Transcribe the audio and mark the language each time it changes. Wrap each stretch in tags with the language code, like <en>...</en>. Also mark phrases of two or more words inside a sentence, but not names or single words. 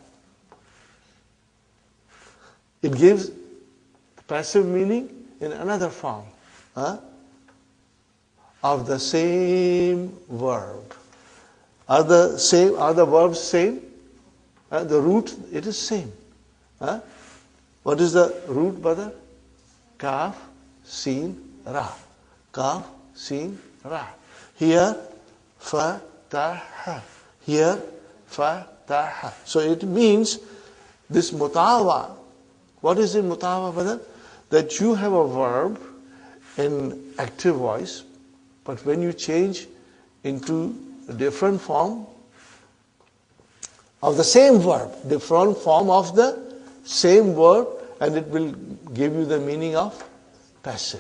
<en>It gives passive meaning in another form. Of the same verb. Are the verbs same? The root, it is same. What is the root, brother? Kaf, Sin, Ra. Kaf, Sin, Ra. Here, Fa, Ta, Ha. Here, Fa, Ta, Ha. So it means this mutawa. What is it, mutawa, brother? That you have a verb in active voice, but when you change into a different form of the same verb, different form of the same verb, and it will give you the meaning of passive.</en>